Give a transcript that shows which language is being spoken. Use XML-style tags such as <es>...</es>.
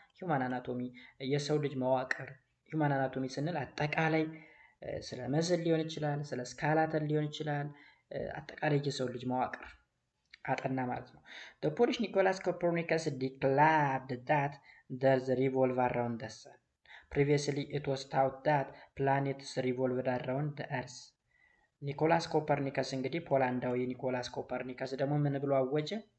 <am>ሂውማን አናቶሚ፣ የሰው ልጅ መዋቅር። ሂውማን አናቶሚ ስንል አጠቃላይ ስለ መስል ሊሆን ይችላል፣ ስለ ስካላተን ሊሆን ይችላል፣ አጠቃላይ የሰው ልጅ መዋቅር አጠና ማለት ነው።</am> <en>the Polish Nicholas Copernicus declared that there's a revolve around the sun. Previously it was thought that planets revolved around the earth.</en> <am>ኒኮላስ ኮፐርኒከስ እንግዲህ ፖላንዳዊ ኒኮላስ ኮፐርኒከስ ደግሞ ምን ብሎ አወጀ?</am>